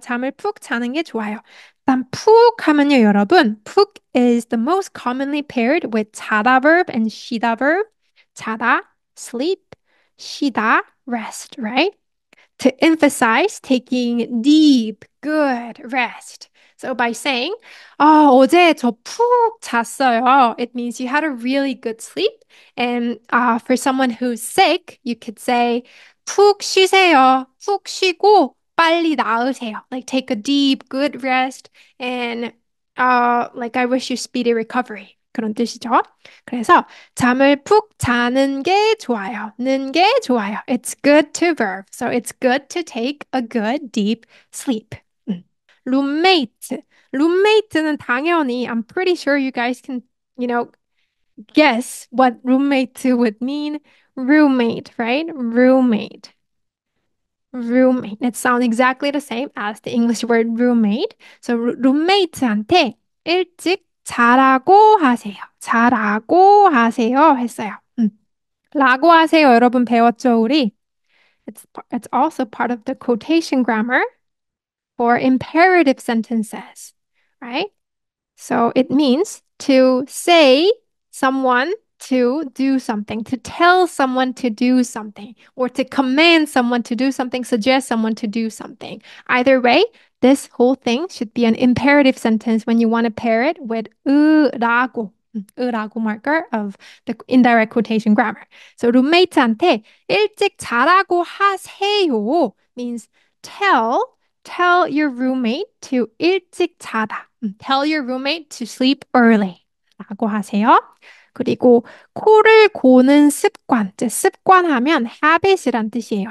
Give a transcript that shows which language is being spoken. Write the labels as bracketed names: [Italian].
[Korean] 잠을 푹 자는 게 좋아요. 일단 푹 하면요, 여러분. [English] 푹 is the most commonly paired with 자다 verb and 쉬다 verb. 자다, sleep, 쉬다, rest, right? to emphasize taking deep, good rest. So by saying, [Korean] 어제 저 푹 잤어요. [English] It means you had a really good sleep. And for someone who's sick, you could say, [Korean] 푹 쉬세요. 푹 쉬고 빨리 나으세요. [English] Like take a deep, good rest and like I wish you speedy recovery. [Korean] 그런 뜻이죠. 그래서 잠을 푹 자는 게 좋아요. 는 게 좋아요. [English] It's good to verb. So it's good to take a good deep sleep. Roommate. [Korean] Roommate는 당연히 [English] I'm pretty sure you guys can, guess what roommate would mean. Roommate, right? Roommate. Roommate. It sounds exactly the same as the English word roommate. [Korean] So roommate한테 일찍 자라고 하세요. 자라고 하세요 했어요. 라고 하세요. 여러분 배웠죠, 우리? [English] It's also part of the quotation grammar for imperative sentences, right? So it means to say someone to do something, to tell someone to do something, or to command someone to do something, suggest someone to do something. Either way, this whole thing should be an imperative sentence when you want to pair it with 으라고. 으라고 marker of the indirect quotation grammar. So [Korean] roommate한테 일찍 자라고 하세요 [English] means tell your roommate to 일찍 자다. Tell your roommate to sleep early. [Korean] 라고 하세요. 그리고 코를 고는 습관. 이제 습관하면 habit이란 뜻이에요.